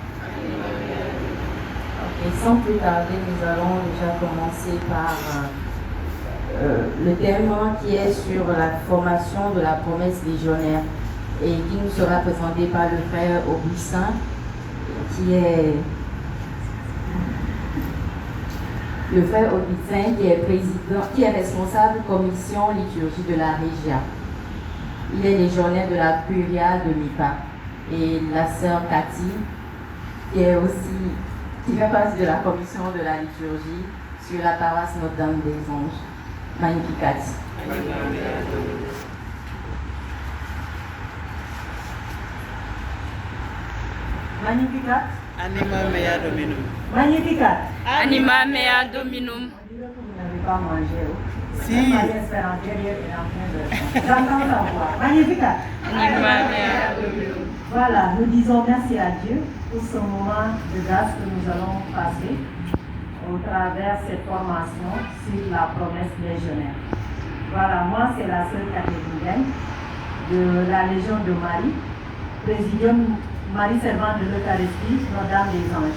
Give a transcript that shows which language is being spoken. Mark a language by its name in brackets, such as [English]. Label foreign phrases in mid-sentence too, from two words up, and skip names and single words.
[French] Ok, sans plus tarder, nous allons déjà commencer par le thème qui est sur la formation de la promesse légionnaire et qui nous sera présenté par le frère Augustin, qui est le frère Augustin, qui est président, qui est responsable commission liturgie de la Régia. Il est légionnaire de la Curia de Mipa. Et la sœur Cathy, qui fait partie de la commission de la liturgie sur la paroisse Notre-Dame des Anges. [Latin] Magnificat. Magnificat. Anima mea dominum. Magnificat. Anima mea dominum. [French] On dirait que vous n'avez pas mangé. Si. Marie Espérance derrière est en train de... J'entends la voix. [Latin] Magnificat. Anima mea dominum. [French] Voilà, nous disons merci à Dieu pour ce moment de grâce que nous allons passer au travers cette formation sur la promesse légionnaire. Voilà, moi c'est la sœur Catherine de la Légion de Marie, Présidium Marie Servante de l'Eucharistie, Notre-Dame des Anges.